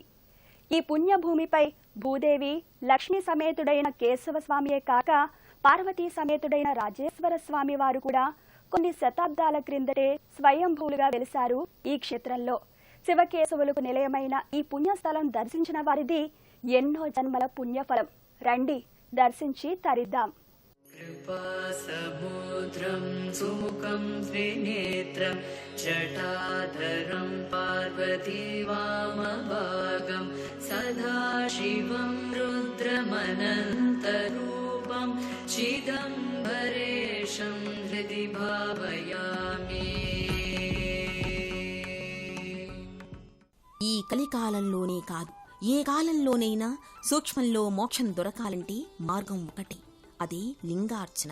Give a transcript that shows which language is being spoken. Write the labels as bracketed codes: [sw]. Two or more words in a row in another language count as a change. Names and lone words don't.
[te] ఈ పుణ్యభూమిపై భూదేవి, లక్ష్మీ సమేతుడైన కేశవస్వామియే కాక పార్వతీ సమేతుడైన రాజేశ్వర స్వామి వారు కూడా కొన్ని శతాబ్దాల క్రిందటే స్వయంభూలుగా వెలిశారు ఈ క్షేత్రంలో. శివకేశవులకు నిలయమైన ఈ పుణ్యస్థలం దర్శించిన వారిది ఎన్నో జన్మల పుణ్యఫలం. రండి, దర్శించి తరిద్దాం. [sa] कृपासमुद्रं सुमुखं त्रिनेत्रं जटाधरं पार्वती वामभागं सदाशिवं रुद्रमनन्तरूपं चिदम्बरेशं हृदि भावयामि. [te] ఈ కలికాలంలోనే కాదు, ఏ కాలంలోనైనా సూక్ష్మంలో మోక్షం దొరకాలంటే మార్గం ఒకటే, అదే లింగార్చన.